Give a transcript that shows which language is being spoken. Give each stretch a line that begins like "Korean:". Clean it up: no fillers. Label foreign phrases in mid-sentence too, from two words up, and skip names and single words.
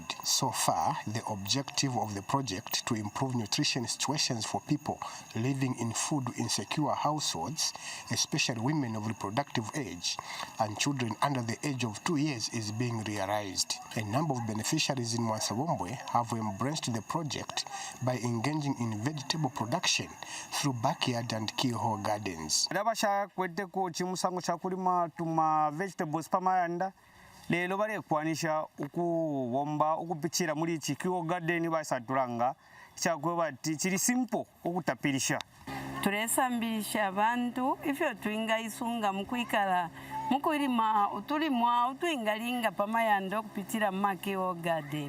English: So far, the objective of the project to improve nutrition situations for people living in food insecure households, especially women of reproductive age and children under the age of 2 years, is being realized. A number of beneficiaries in Mwansabombwe have embraced the project by engaging in vegetable production through backyard and keyhole gardens.
Bemba: Rabasha kwete ko chimusango cha kulima tuma vegetables pamayanda lelo bale kwanisha ukuwomba ukupichira muri
English: keyhole garden
Bemba: basatulanga chakwe bati chiri simple ukutapirisha. Turesambisha abantu ifyo tuinga isunga mukwikala mukulima utulimwa utuingalinga pamayanda okupitira mu
English: keyhole garden.